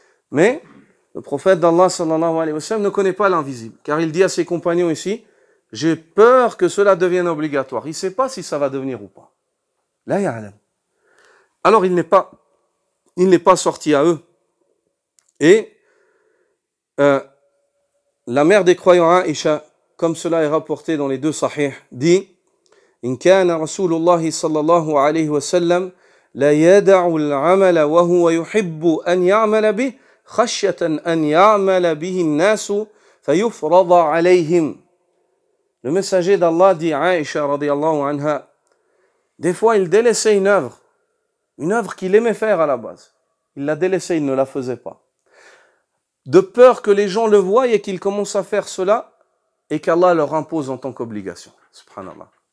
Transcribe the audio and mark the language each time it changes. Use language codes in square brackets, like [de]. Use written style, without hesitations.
[fr] Mais le prophète d'Allah sallallahu alayhi wa sallam ne connaît pas l'invisible, car il dit à ses compagnons ici, j'ai peur que cela devienne obligatoire. Il ne sait pas si ça va devenir ou pas. [ar] La ya'lam. [fr] Alors il n'est pas sorti à eux. Et la mère des croyants Aïcha, comme cela est rapporté dans les deux sahih, dit [ar] إن كان رسول الله صلى الله عليه وسلم لا يدع العمل وهو يحب أن يعمل به خشية أن يعمل به الناس فيفرض عليهم. [fr] Le messager d'Allah dit Aïcha radiyallahu anha, des fois il délaissait une œuvre qu'il aimait faire à la base. Il l'a délaissée, il ne la faisait pas. De peur que les gens le voient et qu'ils commencent à faire cela et qu'Allah leur impose en tant qu'obligation. Subhanallah.